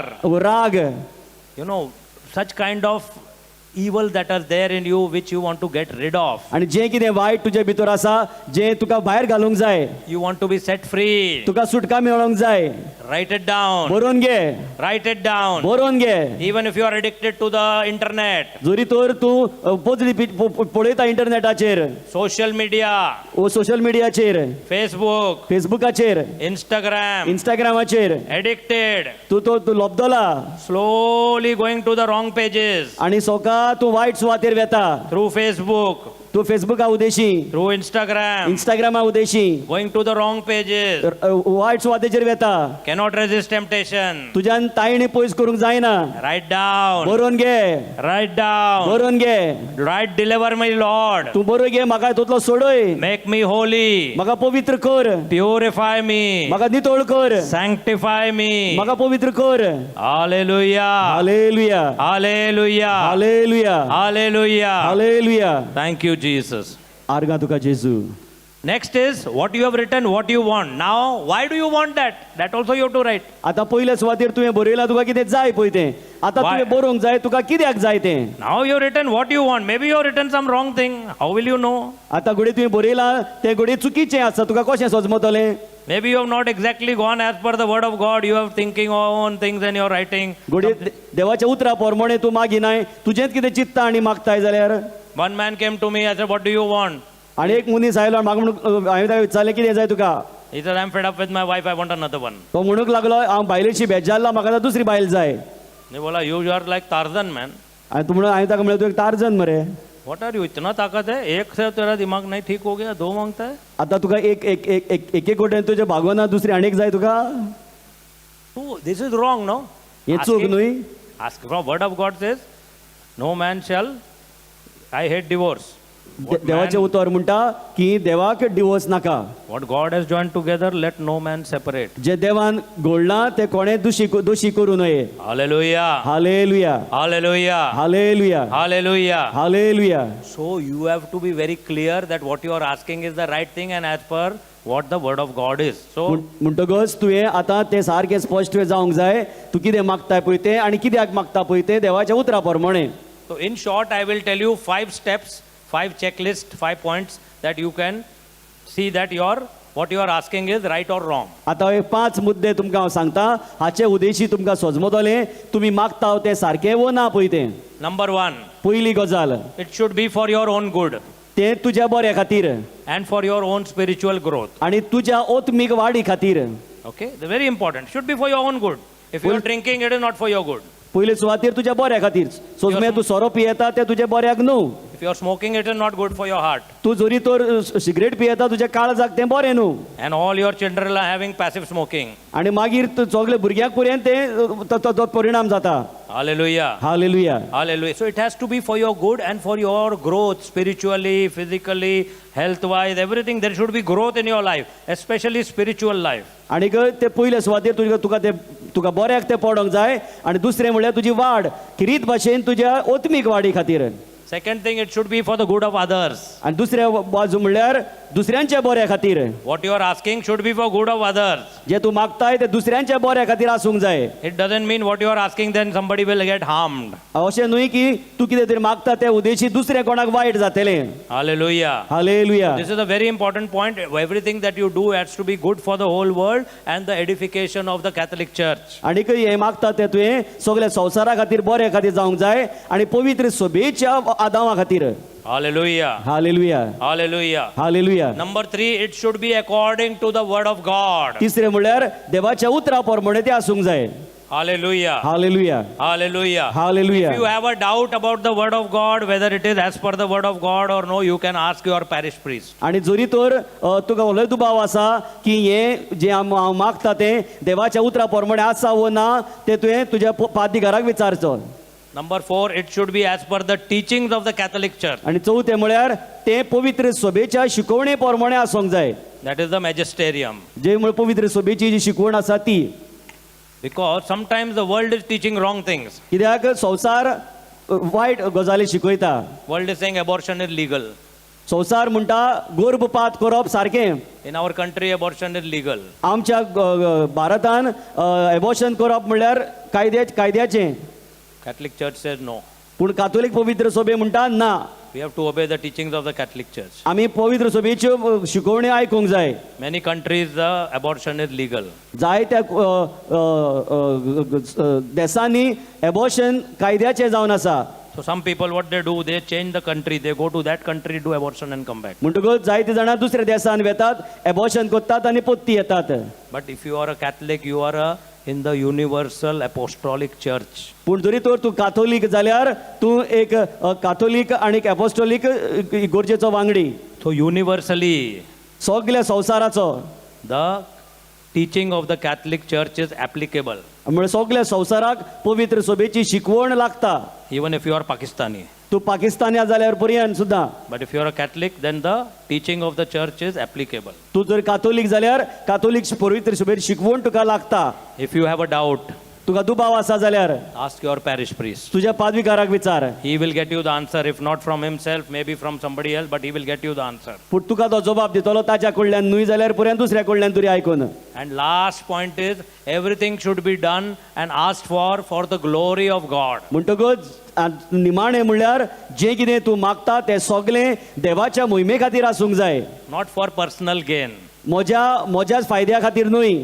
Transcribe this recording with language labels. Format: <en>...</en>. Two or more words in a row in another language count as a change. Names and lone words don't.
<en>राग you know, such kind of evil that are there in you which you want to get rid of.</en> <kok>आणि जे कितें वायट तुजे भितर आसा जे तुका भायर घालूंक जाय</kok> <en>You want to be set free.</en> <kok>तुका सुटका मेळोंक जाय</kok> <en>Write it down.</en> <kok>बरोवन घे</kok> <en>Write it down.</en> <kok>बरोवन घे</kok> <en>Even if you are addicted to the internet,</en> <kok>जरी तर तूं पोजडी पळयता इंटरनेटाचेर</kok> <en>social media,</en> <kok>ओ</kok> <en>social mediaचेर Facebook,</en> <kok>फेसबुकाचेर</kok> <en>Instagram,</en> <kok>इंस्टाग्रामाचेर</kok> <en>addicted,</en> <kok>तूं लोबदला</kok> <en>slowly going to the wrong pages</en> <kok>आणि सोका तूं वायट सुवातेर वेता</kok> <en>through Facebook,</en> <kok>तूं फेसबुका उदेशी</kok> <en>through Instagram,</en> <kok>इंस्टाग्रामा उदेशी</kok> <en>going to the wrong pages,</en> <kok>वायट सुवातेचेर वेता</kok> <en>cannot resist temptation.</en> <kok>तुज्यान तायणी पयस करूंक जायना</kok> <en>Write down,</en> <kok>बरोवन घे</kok> <en>write down,</en> <kok>बरोवन घे</kok> <en>write, deliver me, Lord,</en> <kok>तूं बरोवन घे म्हाका तोतलो सोडय</kok> <en>make me holy,</en> <kok>म्हाका पवित्र कर</kok> <en>purify me,</en> <kok>म्हाका नितळ कर</kok> <en>sanctify me.</en> <kok>म्हाका पवित्र कर</kok> <en>Hallelujah,</en> <kok>हालेलुया</kok> <en>hallelujah,</en> <kok>हालेलुया</kok> <en>hallelujah.</en> <kok>हालेलुया</kok> <en>Thank you, Jesus.</en> <kok>आर्गा तुका जेजू</kok> <en>Next is what you have written, what you want. Now, why do you want that? That also you have to write.</en> <kok>आता पयल्या सुवातेर तुवें बरयलां तुका कितें जाय पळय तें आता</kok> <en>Why?</en> <kok>तुवें बरोवंक जाय तुका कित्याक जाय तें</kok> <en>Now you have written what you want. Maybe you have written some wrong thing. How will you know?</en> <kok>आता घोडे तुवें बरयलां तें घोडे चुकीचें आसा तुका कशें सजमतलें</kok> <en>Maybe you have not exactly gone as per the word of God. You have thinking own things and you are writing.</en> <kok>घोडे देवाच्या उतरा पोरमोणे तूं मागिनाय तुजेंच कितें चित्ता आनी मागताय जाल्यार</kok> <en>One man came to me. I said, what do you want?</en> <kok>आनी एक मनीस आयलो आनी म्हाका म्हणून हांवें ताका विचारलें कितें जाय तुका</kok> <en>He said, I'm fed up with my wife. I want another one.</en> <kok>तो म्हणूंक लागलो हांव बायलेची बेजारला म्हाका आतां दुसरी बायल जाय</kok> <hi>ने बोला,</hi> <en>you are like Tarzan, man.</en> <kok>आनी तूं म्हणून हांवें ताका म्हणलें तूं एक टार्जन मरे</kok> <en>What are you?</en> <hi>इतना ताकत है? एक से तेरा दिमाग नहीं ठीक हो गया. दो मांगता है.</hi> <kok>आतां तुका एक एक एक एक एक एक गोटेन तुजें भागोना दुसरी आनीक जाय तुका</kok> <en>Oh, this is wrong, no?</en> <kok>हें चूक न्हय</kok> <en>Ask from word of God says, no man shall. I hate divorce.</en> <kok>देवाचें उतर म्हणटा की देवाक डिवोर्स नाका</kok> <en>What God has joined together, let no man separate.</en> <kok>जे देवान घोळना ते कोणे दोशी करू नये</kok> <en>Hallelujah.</en> <kok>हालेलुया</kok> <en>Hallelujah.</en> <kok>हालेलुया</kok> <en>Hallelujah.</en> <kok>हालेलुया</kok> <en>So you have to be very clear that what you are asking is the right thing and as per what the word of God is. So</en> <kok>म्हणटकच तुवें आतां तें सारकें स्पश्ट जावंक जाय तूं कितें मागताय पळय तें आनी कित्याक मागता पळय तें देवाच्या उतरा प्रमाणे</kok> <en>So in short, I will tell you 5 steps, 5 checklist, 5 points that you can see that what you are asking is right or wrong.</en> <kok>आतां हे 5 मुद्दे तुमकां हांव सांगता हाचे उदेशी तुमकां सजमतलें तुमी मागता तें सारकें वो ना पळय तें</kok> <en>Number 1,</en> <kok>पयली गजाल</kok> <en>it should be for your own good</en> <kok>तें तुज्या बऱ्या खातीर</kok> <en>and for your own spiritual growth.</en> <kok>आनी तुज्या ओत्मीक वाडी खातीर</kok> <en>Okay, the very important. Should be for your own good. If you are drinking, it is not for your good.</en> <kok>पयले सुवातेर तुज्या बऱ्या खातीर सोजमे तूं सोरो पियेता तें तुज्या बऱ्याक न्हू</kok> <en>If you are smoking, it is not good for your heart.</en> <kok>तूं जोरी तर सिगरेट पियेता तुज्या काळजाक तें बरें न्हू</kok> <en>And all your children are having passive smoking.</en> <kok>आनी मागीर सगळे भुरग्याक पर्यंत तें तो परिणाम जाता</kok> <en>Hallelujah.</en> <kok>हालेलुया</kok> <en>Hallelujah. So it has to be for your good and for your growth spiritually, physically, health wise, everything. There should be growth in your life, especially spiritual life.</en> <kok>आनीक ते पयले सुवातेर तुका बऱ्याक तें पडोंक जाय आनी दुसरें म्हणल्यार तुजी वाड किरीत भाशेन तुज्या ओत्मीक वाडी खातीर</kok> <en>Second thing, it should be for the good of others.</en> <kok>आनी दुसऱ्या बाजू म्हणल्यार दुसऱ्यांच्या बऱ्या खातीर</kok> <en>What you are asking should be for good of others.</en> <kok>जे तूं मागताय ते दुसऱ्यांच्या बऱ्या खातीर आसूंक जाय</kok> <en>It doesn't mean what you are asking, then somebody will get harmed.</en> <kok>अशें न्हय की तूं कितें तरी मागता ते उदेशी दुसऱ्या कोणाक वायट जातलें</kok> <en>Hallelujah.</en> <kok>हालेलुया</kok> <en>This is a very important point. Everything that you do has to be good for the whole world and the edification of the Catholic Church.</en> <kok>आनीक हें मागता तें तुवें सगल्या संवसारा खातीर बऱ्या खातीर जावंक जाय आनी पवित्र सभेच्या आदावा खातीर</kok> <en>Hallelujah.</en> <kok>हालेलुया</kok> <en>Hallelujah.</en> <kok>हालेलुया</kok> <en>Number 3, it should be according to the word of God.</en> <kok>तिसरें म्हणल्यार देवाच्या उतरा प्रमाणे तें आसूंक जाय</kok> <en>Hallelujah.</en> <kok>हालेलुया</kok> <en>Hallelujah.</en> <kok>हालेलुया</kok> <en>If you have a doubt about the word of God, whether it is as per the word of God or no, you can ask your parish priest.</en> <kok>आनी जोरी तर तुका व्हडलो दुबाव आसा की हें जें हांव मागता तें देवाच्या उतरा प्रमाणे आसा वो ना तें तुवें तुज्या पाद्रीगाराक विचारचो</kok> <en>Number 4, it should be as per the teachings of the Catholic Church.</en> <kok>आनी चवथें म्हळ्यार तें पवित्र सभेच्या शिकवणे प्रमाणे आसूंक जाय</kok> <en>That is the magisterium.</en> <kok>जे म्हळ्यार पवित्र सभेची जी शिकवण आसा ती</kok> <en>Because sometimes the world is teaching wrong things.</en> <kok>कित्याक संवसार वायट गजाली शिकयता.</kok> <en>World is saying abortion is legal.</en> <kok>संवसार म्हणटा गर्भपात करप सारकें.</kok> <en>In our country, abortion is legal.</en> <kok>आमच्या भारतान एबॉर्शन करप म्हणल्यार कायद्याचें.</kok> <en>Catholic Church says no.</en> <kok>पूण कातोलीक पवित्र सभे म्हणटा ना,</kok> <en>We have to obey the teachings of the Catholic Church.</en> <kok>आमी पवित्र सभेच्यो शिकवण्यो आयकूंक जाय.</kok> <en>Many countries, the abortion is legal.</en> <kok>जायत्या देशांनी एबॉर्शन कायद्याचें जावन आसा.</kok> <en>So some people, what they do, they change the country. They go to that country, do abortion and come back.</en> <kok>म्हणटकूच जायते जाणां दुसऱ्या देशांत वेतात, एबॉर्शन करतात आनी पोत्ती येतात.</kok> <en>But if you are a Catholic, you are in the universal apostolic church.</en> <kok>पूण जरी तर तूं काथोलीक जाल्यार तूं एक काथोलीक आनी एपोस्टोलीक इगोर्जेचो वांगडी.</kok> <en>So universally,</en> <kok>सगल्या संवसाराचो</kok> <en>the teaching of the Catholic Church is applicable.</en> <kok>म्हणजे सगल्या संवसाराक पवित्र सभेची शिकवण लागता.</kok> <en>Even if you are Pakistani.</en> <kok>तूं पाकिस्तानी जाल्यार पर्यंत सुद्दां.</kok> <en>But if you are a Catholic, then the teaching of the church is applicable.</en> <kok>तूं जर काथोलीक जाल्यार काथोलीक पवित्र सभेची शिकवण तुका लागता.</kok> <en>If you have a doubt,</en> <kok>तुका दुबाव आसा जाल्यार</kok> <en>ask your parish priest.</en> <kok>तुज्या पादविकाराक विचार.</kok> <en>He will get you the answer, if not from himself, maybe from somebody else, but he will get you the answer.</en> <kok>पूण तुका तो जबाब दितलो ताच्या कडल्यान न्हय जाल्यार पर्यंत दुसऱ्या कडल्यान तरी आयकून.</kok> <en>And last point is, everything should be done and asked for the glory of God.</en> <kok>म्हणटकूच निमाणें म्हणल्यार जें कितें तूं मागता तें सगलें देवाच्या मोहिमे खातीर आसूंक जाय.</kok> <en>Not for personal gain.</en> <kok>म्हज्याच फायद्या खातीर न्हय.</kok>